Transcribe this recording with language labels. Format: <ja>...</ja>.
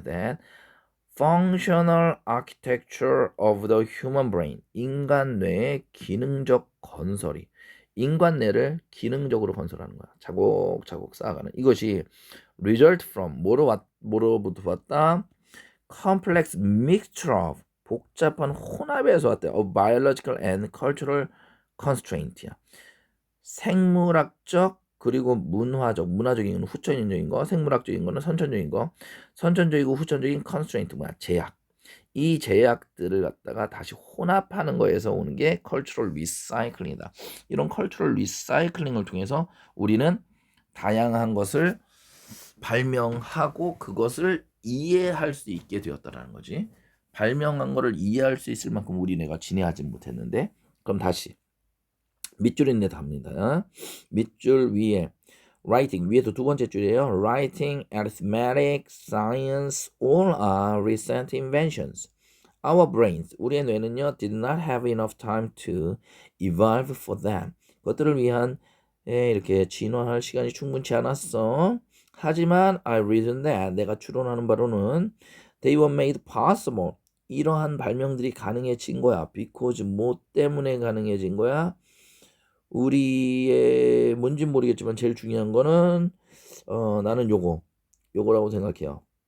<en>that functional architecture of the human brain,</en> <ko>인간 뇌의 기능적 건설이, 인간 뇌를 기능적으로 건설하는 거야. 차곡차곡 쌓아가는 이것이 result from, 뭐로부터 왔다? complex mixture of, 복잡한 혼합에서 왔대.</ko> <en>of biological and cultural constraint야.</en> <ko>생물학적 그리고 문화적인 건 후천적인 거, 생물학적인 거는 선천적인 거, 선천적이고 후천적인 constraint, 제약. 이 제약들을 갖다가 다시 혼합하는 거에서 오는 게 cultural recycling이다. 이런 cultural recycling을 통해서 우리는 다양한 것을 발명하고 그것을 이해할 수 있게 되었다라는 거지. 발명한 거를 이해할 수 있을 만큼 우리네가 지내하지 못했는데, 그럼 다시 밑줄인데 답니다. 밑줄 위에 writing, 위에도 두 번째 줄이에요.</ko> <en>writing, arithmetic, science, all are recent inventions. Our brains,</en> <ko>우리의 뇌는요,</ko> <en>did not have enough time to evolve for them.</en> <ko>그것들을 위한 이렇게 진화할 시간이 충분치 않았어. 하지만 I reason that, 내가 추론하는 바로는</ko> <en>they were made possible,</en> <ko>이러한 발명들이 가능해진 거야. because 뭐 때문에 가능해진 거야? 우리의 뭔진 모르겠지만 제일 중요한 거는 나는 요거라고 생각해요.</ko>